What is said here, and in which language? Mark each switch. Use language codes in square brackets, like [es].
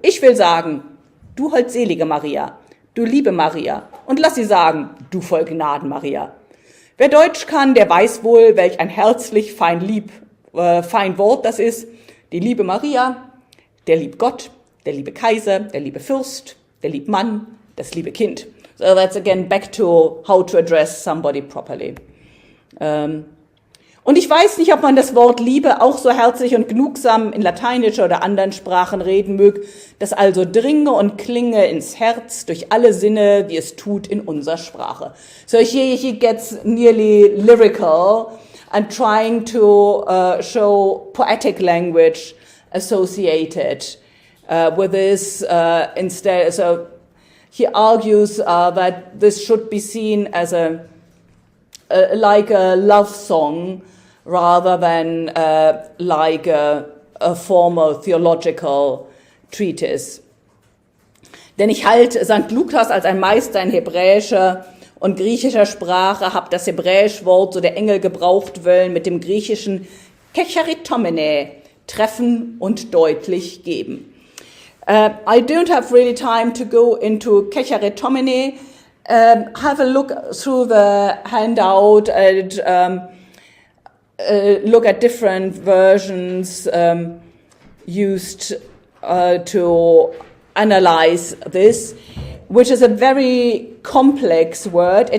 [de] Ich will sagen, du holdselige Maria, du liebe Maria. Und lass sie sagen, du voll Gnaden Maria. Wer Deutsch kann, der weiß wohl, welch ein herzlich fein Wort das ist. Die liebe Maria, der lieb Gott, der liebe Kaiser, der liebe Fürst, der liebe Mann, das liebe Kind. [en] So that's again back to how to address somebody properly. [de] Und ich weiß nicht, ob man das Wort Liebe auch so herzlich und genugsam in lateinischer oder anderen Sprachen reden mög, das also dringe und klinge ins Herz durch alle Sinne, wie es tut in unserer Sprache. [en] So he gets nearly lyrical and trying to show poetic language associated with this instead. So he argues that this should be seen as like a love song rather than like a formal theological treatise. [de] Denn ich halte St. Lukas als ein Meister in hebräischer und griechischer Sprache, hab das hebräische Wort, so der Engel gebraucht wollen, mit dem griechischen kecharitomene treffen und deutlich geben. [en] I don't have really time to go into kecharitomene. Have a look through the handout and look at different versions used to analyze this, which is a very complex word.